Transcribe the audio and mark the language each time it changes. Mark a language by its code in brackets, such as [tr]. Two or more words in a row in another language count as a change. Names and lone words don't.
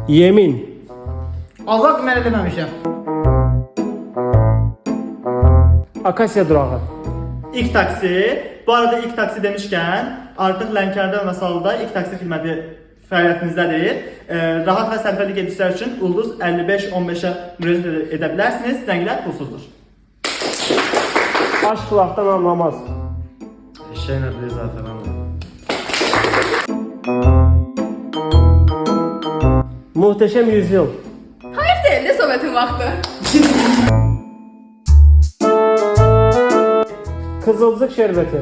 [az] Yemin. Allah mən eləməmişəm. Akasya durağı. İlk taksi. [tr] Bu arada ilk taksi demişken artık [az] Lənkərdə və Masallıda ilk taksi xidməti fəaliyyətinizdədir. Rahat və sərfəli gedişlər üçün Ulduz 55-15-ə müraciət edə bilərsiniz. Zənglər pulsuzdur. [tr] Aşk laftan anlamaz. Eşeğin ödülü zaten anladım. Muhteşem yüzyıl. Hayır değil de Sovyet'in vakti. Kızılcık şerbeti.